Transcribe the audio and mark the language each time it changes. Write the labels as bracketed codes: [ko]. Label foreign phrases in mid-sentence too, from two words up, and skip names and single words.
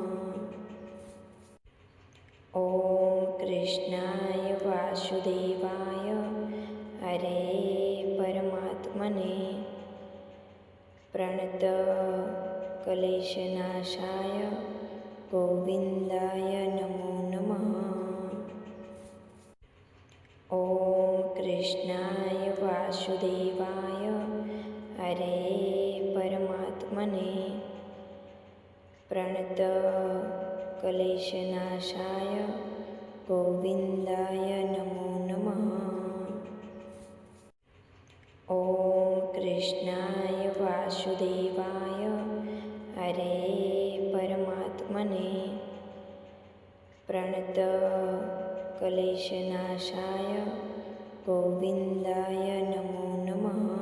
[sa] ॐ कृष्णाय वासुदेवाय हरे परमात्मने प्रणत क्लेशनाशाय गोविन्दाय नमो नमः. ॐ कृष्णाय वासुदेवाय हरे परमात्मने प्रणतक्लेशनाशाय गोविन्दाय नमो नमः। ॐ कृष्णाय वासुदेवाय हरे परमात्मने प्रणतक्लेशनाशाय गोविन्दाय नमो नमः।